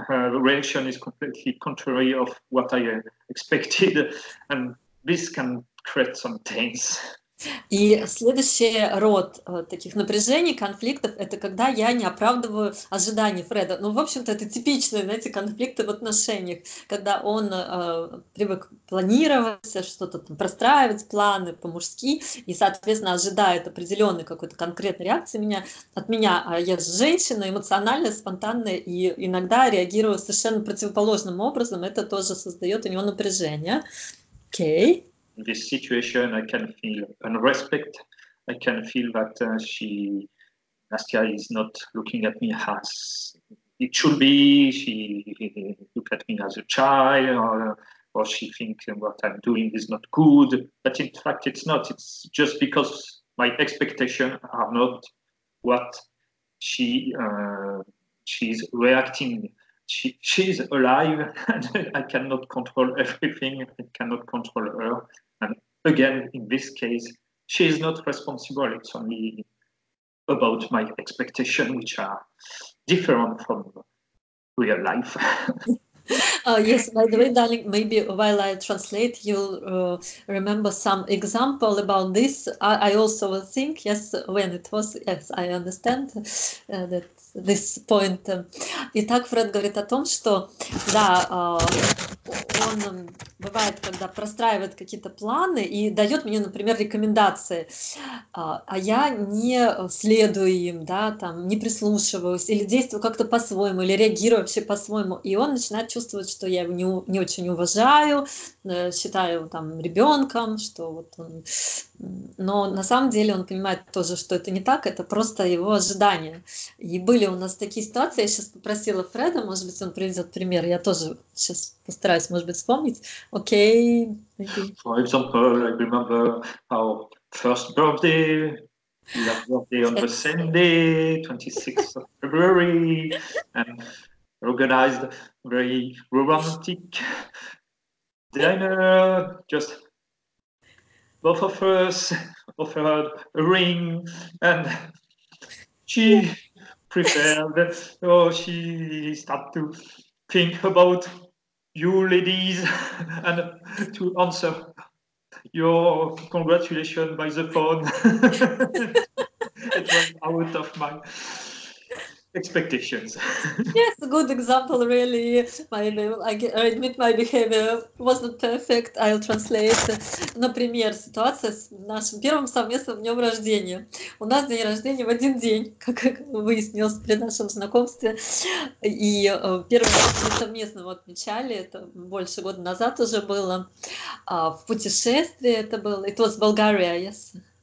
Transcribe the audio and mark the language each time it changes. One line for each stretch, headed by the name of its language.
English: The reaction is completely contrary of what I expected, and this can create some tension.
Russian: И следующий род таких напряжений, конфликтов, это когда я не оправдываю ожиданий Фреда. Ну, в общем-то, это типичные, знаете, конфликты в отношениях, когда он привык планировать, что-то там простраивать, планы по-мужски, и, соответственно, ожидает определенной какой-то конкретной реакции от меня. А я же женщина, эмоциональная, спонтанная, и иногда реагирую совершенно противоположным образом. Это тоже создает у него напряжение. Окей.
English: In this situation, I can feel unrespect. I can feel that she Nastya is not looking at me as it should be. She look at me as a child, or she thinks what I'm doing is not good. But in fact, it's not. It's just because my expectations are not what she's reacting. She's alive, and I cannot control everything. I cannot control her. And again, in this case, she is not responsible. It's only about my expectations, which are different from real life. Yes, by the way, darling, maybe while I translate, you'll remember some example about this. I also will think, yes, when it was, yes, I understand that this point.
Russian: Итак, Фред говорит о том, что, да, он бывает, когда простраивает какие-то планы и дает мне, например, рекомендации, а я не следую им, да, там, не прислушиваюсь или действую как-то по-своему, или реагирую вообще по-своему, и он начинает чувствовать, что я его не очень уважаю, считаю там ребенком, что вот он... Но на самом деле он понимает тоже, что это не так, это просто его ожидания. И были у нас такие ситуации, я сейчас попросила Фреда, может быть, он приведет пример, я тоже сейчас постараюсь, может быть, вспомнить. Окей,
English: maybe. For example, I remember our first birthday. We had birthday on the same day, 26th of February, and organized a very romantic dinner. Just both of us offered a ring, and she prepared. Oh, she started to think about you ladies and to answer your congratulations by the phone. It was out of my expectations. Yes, a good example, really. I admit my behavior wasn't perfect. I'll translate.
Russian: Например, ситуация с нашим первым совместным днем рождения. У нас день рождения в один день, как выяснилось при нашем знакомстве. И первый раз мы совместно его отмечали. Это больше года назад уже было. В путешествии это было.
English: It was Bulgaria, yes.